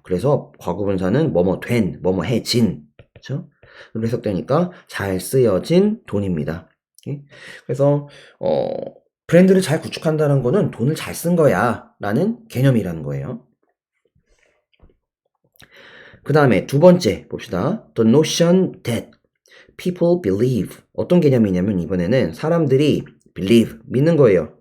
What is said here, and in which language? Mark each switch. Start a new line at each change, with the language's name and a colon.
Korean: 그래서 과거 분사는 뭐뭐 된, 뭐뭐 해진, 그렇죠? 해석되니까 잘 쓰여진 돈입니다. 그래서 브랜드를 잘 구축한다는 거는 돈을 잘 쓴 거야 라는 개념이라는 거예요. 그 다음에 두 번째 봅시다.
English: The notion that people believe.
Korean: 어떤 개념이냐면 이번에는 사람들이 believe, 믿는 거예요.